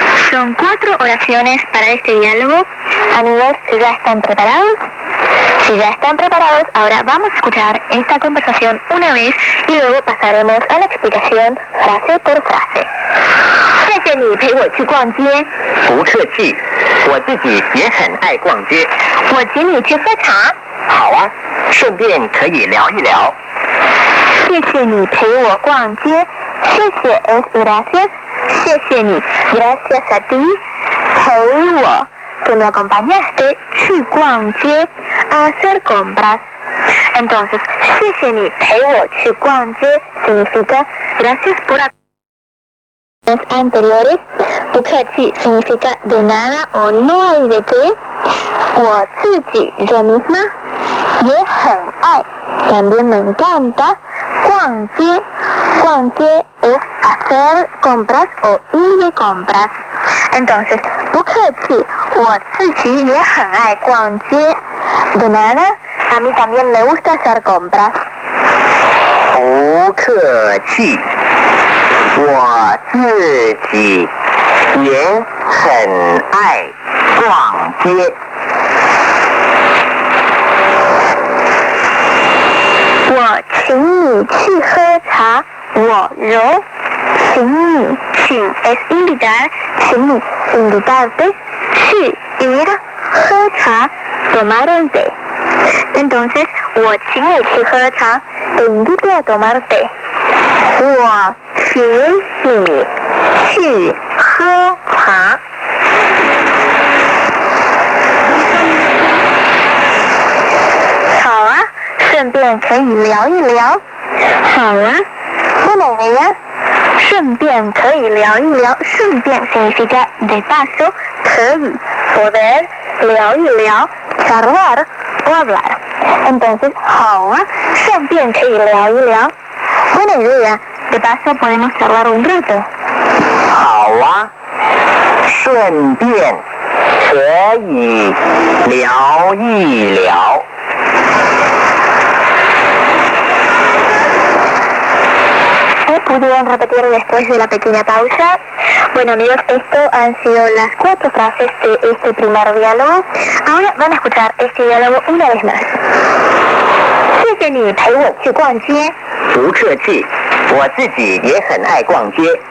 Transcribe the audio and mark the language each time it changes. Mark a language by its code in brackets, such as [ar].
[es] Son 4 oraciones para este diálogo. Amigos, ¿ya están preparados? Si ya están preparados, ahora vamos a escuchar esta conversación una vez y luego pasaremos a la explicación frase por frase. [zh] 谢谢你陪我去逛街。不客气，我自己也很爱逛街。我请你去喝茶。好啊，顺便可以聊一聊。谢谢你陪我逛街。谢谢 [es] es gracias。 [zh] 谢谢你 [es] gracias a ti。 [zh] 陪我 [es] que me acompañaste [zh] 去逛街 [es] a hacer compras. Entonces, [zh] 谢谢你陪我去逛街 [es] significa gracias por anteriores. [zh] 不客气 [es] significa de nada o no hay de qué. [zh] 我自己 [es] yo misma [zh] 也很爱 [es] también me encanta [zh] 逛街 逛街 [es] es hacer compras o ir de compras. Entonces, [zh] 不客气 我自己也很爱逛街 [es] de nada, a mí también me gusta hacer compras. [zh] 不客气，我自己也很爱逛街。我请你去喝茶，我揉。请你，请 [es] es invitar， [zh] 请你 [es] invitarte， 去 ir， 喝茶 tomar el té。 Entonces, [zh] 我请你去喝茶 [es] te invito a tomar té. [zh] 我请你去喝茶. 好啊，顺便可以聊一聊。好啊， [es] buena idea. [zh] 顺便可以聊一聊，顺便 [es] significa de paso, 可以 poder [zh] 聊一聊 [es] charlar o hablar. [zh] Entonces, 好啊，顺便可以聊一聊。 [es] Buena idea, de paso podemos charlar un rato. [zh] 好啊，顺便可以聊一聊。 [es] ¿Pudieron repetir después de la pequeña pausa? Bueno amigos, esto han sido las 4 frases de este primer diálogo. Ahora van a escuchar este diálogo una vez más. [zh] 谢谢你陪我去逛街。不客气，我自己也很爱逛街。